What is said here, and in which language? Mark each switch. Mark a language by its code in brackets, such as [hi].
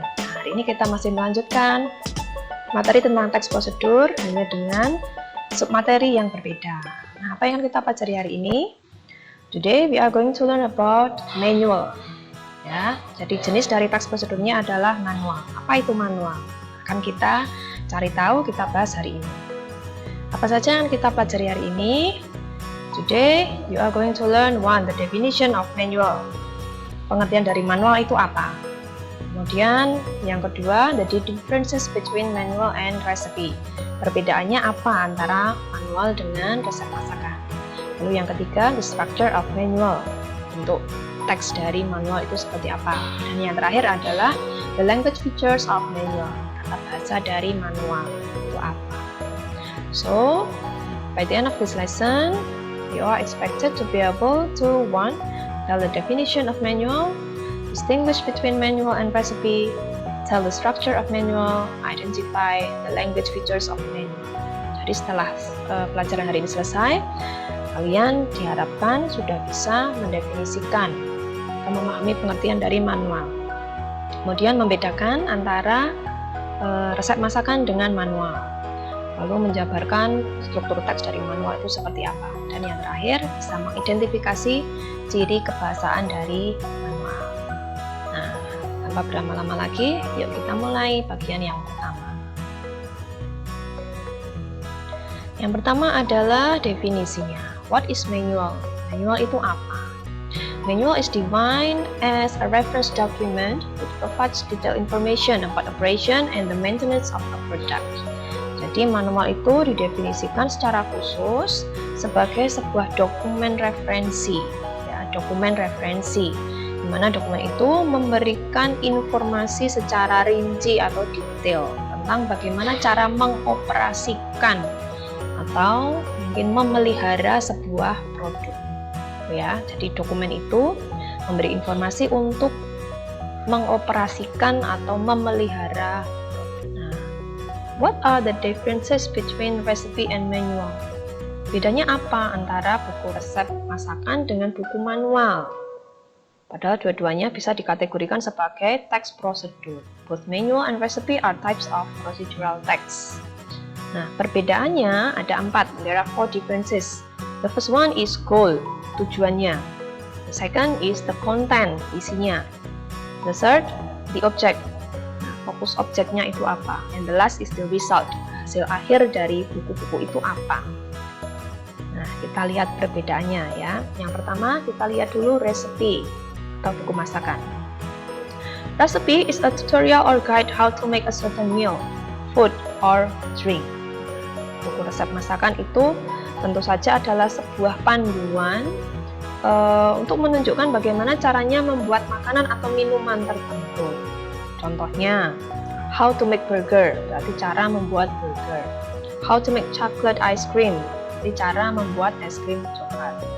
[id] Nah, hari ini kita masih melanjutkan materi tentang teks prosedur hanya dengan submateri yang berbeda. Nah, apa yang kita pelajari hari ini? [en] Today we are going to learn about manual. [id] Ya, jadi jenis dari teks prosedurnya adalah manual. Apa itu manual? Akan kita cari tahu, kita bahas hari ini. Apa saja yang kita pelajari hari ini? [en] Today you are going to learn the definition of manual. [id] Pengertian dari manual itu apa? Kemudian yang kedua, [en] the differences between manual and recipe. [id] Perbedaannya apa antara manual dengan resep masakan. Lalu yang ketiga, [en] the structure of manual. [id] Bentuk teks dari manual itu seperti apa. Dan yang terakhir adalah [en] the language features of manual. [id] Kata bahasa dari manual itu apa. [en] So, by the end of this lesson, you are expected to be able to tell the definition of manual, distinguish between manual and recipe, tell the structure of manual, identify the language features of manual. [id] Jadi setelah pelajaran hari ini selesai, kalian diharapkan sudah bisa mendefinisikan atau memahami pengertian dari manual. Kemudian membedakan antara resep masakan dengan manual. Lalu menjabarkan struktur teks dari manual itu seperti apa. Dan yang terakhir, bisa mengidentifikasi ciri kebahasaan dari manual. Nah, tanpa berlama-lama lagi, yuk kita mulai bagian yang pertama. Yang pertama adalah definisinya. [en] What is manual? [id] Manual itu apa? [en] Manual is defined as a reference document which provides detailed information about operation and the maintenance of a product. [id] Jadi manual itu didefinisikan secara khusus sebagai sebuah dokumen referensi, ya, dokumen referensi, di mana dokumen itu memberikan informasi secara rinci atau detail tentang bagaimana cara mengoperasikan atau mungkin memelihara sebuah produk, ya. Jadi dokumen itu memberi informasi untuk mengoperasikan atau memelihara. [en] What are the differences between recipe and manual? [id] Bedanya apa antara buku resep masakan dengan buku manual? Padahal dua-duanya bisa dikategorikan sebagai teks prosedur. [en] Both manual and recipe are types of procedural text. [id] Nah, perbedaannya ada 4. [en] There are 4 differences. The first one is goal, tujuannya. The second is the content, isinya. The third, the object. [id] Fokus objeknya itu apa, [en] and the last is the result, [id] hasil akhir dari buku-buku itu apa. Nah, kita lihat perbedaannya ya. Yang pertama kita lihat dulu recipe atau buku masakan. [en] Recipe is a tutorial or guide how to make a certain meal, food or drink. [id] Buku resep masakan itu tentu saja adalah sebuah panduan untuk menunjukkan bagaimana caranya membuat makanan atau minuman tertentu. Contohnya, [en] how to make burger, [id] berarti cara membuat burger. [en] How to make chocolate ice cream, [id] berarti cara membuat es krim coklat.